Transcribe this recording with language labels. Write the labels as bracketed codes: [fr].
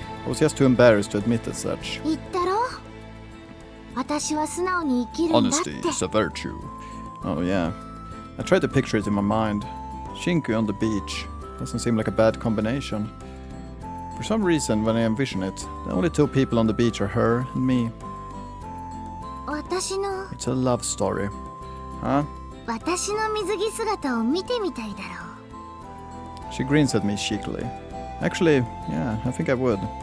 [en] I was just too embarrassed to admit as such. [ja] 言ったろ私は素直に生きるんだって [en] Honesty is a virtue. Oh yeah. I tried to picture it in my mind. Shinku on the beach. Doesn't seem like a bad combination. For some reason, when I envision it, the only two people on the beach are her and me. [ja] 私の [en] It's a love story. Huh? [ja] 私の水着姿を見てみたいだろ [en] She grins at me cheekily. Actually, yeah, I think I would.